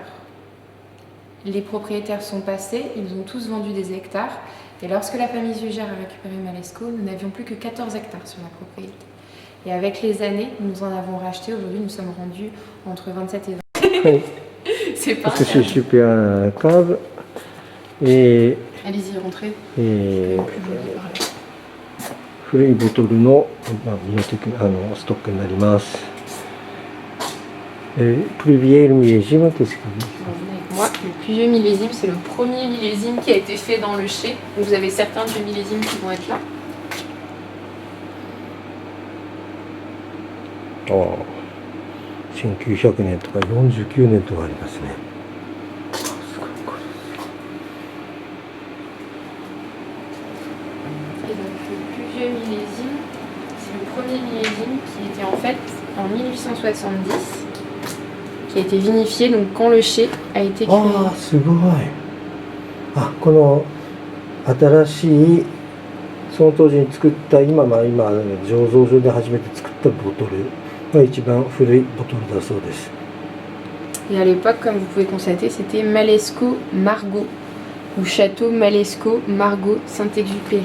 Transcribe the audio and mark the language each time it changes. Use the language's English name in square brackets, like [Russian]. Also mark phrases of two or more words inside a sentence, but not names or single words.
[French] Les propriétaires sont passés, ils ont tous vendu des hectares, et lorsque la famille Zugère a récupéré Malesco, nous n'avions plus que 14 hectares sur la propriété. Et avec les années, nous en avons racheté, aujourd'hui nous sommes rendus entre 27 et 20. Oui. C'est pas Parce que c'est super cave. Et allez-y, rentrez. [Japanese] 古いボトルの、ビオテクストックになります。 [French] Plus vieille millésime, qu'est-ce que vous avec moi, le plus vieux millésime, c'est le premier millésime qui a été fait dans le chai. Donc vous avez certains vieux millésimes qui vont être là. [Japanese] 1900 年とか49年とかありますね。 [French] Et donc le plus vieux millésime, c'est le premier millésime qui était en fait en 1870, qui a été vinifié donc quand le chai a été créé. [Japanese] ああ、すごい。この新しいその当時に作った今醸造所で初めて作ったボトルが一番古いボトルだそうです。 [French] Et à l'époque, comme vous pouvez constater, c'était Malesco Margaux ou Château Malesco Margaux Saint-Exupéry.